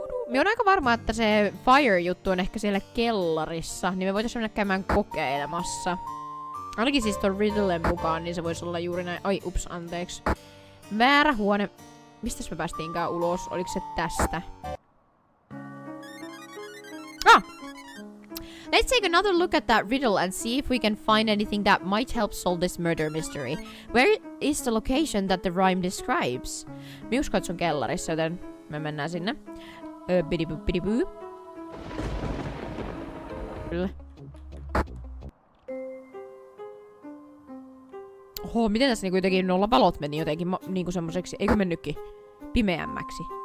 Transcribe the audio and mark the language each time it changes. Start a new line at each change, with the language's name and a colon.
Finnish: Mä oon aika varma, että se fire-juttu on ehkä siellä kellarissa, niin me voitais mennä käymään kokeilemassa. Ainakin siis ton riddlen mukaan, niin se voisi olla juuri näin. Ai, ups, anteeksi. Väärä huone. Mistäs me päästiinkään ulos? Oliko se tästä? Ah!
English: Let's take another look at that riddle and see if we can find anything that might help solve this murder mystery. Where is the location that the rhyme describes?
Finnish: Mä uskon, että se on kellarissa, joten me mennään sinne. Bidibuu. Kyllä. Oho, miten tässä niinku jotenkin nolla valot meni jotenkin niinku semmoseksi, eikö mennytkin pimeämmäksi?